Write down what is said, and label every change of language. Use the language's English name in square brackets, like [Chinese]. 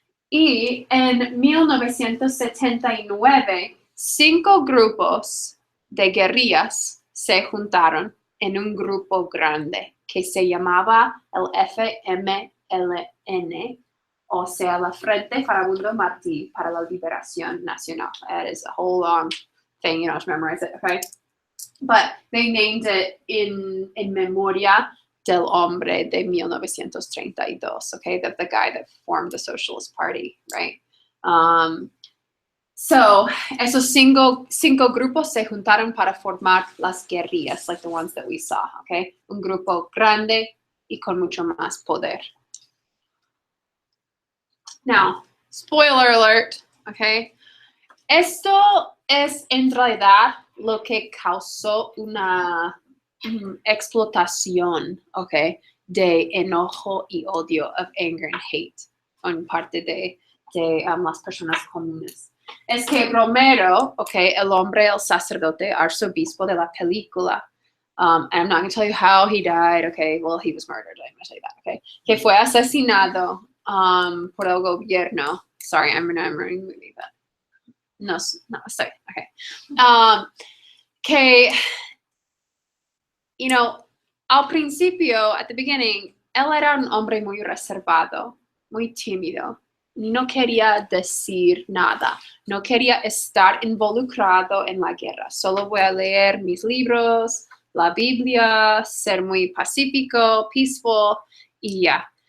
[Spanish] Y en 1979, 5 grupos de guerrillas se juntaron en un grupo grande que se llamaba el FMLN, o sea, la Frente Farabundo Martí para la Liberación Nacional. [English] That is a whole long thing, you don't have to memorize it, okay? But they named it in memoria [Spanish] del hombre de 1932, [English] okay? That the guy that formed the Socialist Party, right? [Spanish] So, esos 5 grupos se juntaron para formar las guerrillas, [English] like the ones that we saw, [Spanish] okay? Un grupo grande y con mucho más poder. [English] Now, spoiler alert, okay? [Spanish] Esto es en realidad lo que causó una explotación, okay, de enojo y odio, [English] of anger and hate, [Spanish] en parte de de las personas comunes. Es que Romero, okay, el hombre, el sacerdote, arzobispo de la película, [English] and I'm not going to tell you how he died, okay, well, he was murdered, I'm going to tell you that, okay, [Spanish] que fue asesinado por el gobierno. [English] Sorry, I'm remembering the movie, but no, sorry, okay. [Spanish] Que, [English] you know, [Spanish] al principio, [English] at the beginning, [Spanish] él era un hombre muy reservado, muy tímido. No quería decir nada, no quería estar involucrado en la guerra. Solo voy a leer mis libros, la Biblia, ser muy pacífico, [English] peaceful [Spanish] y ya.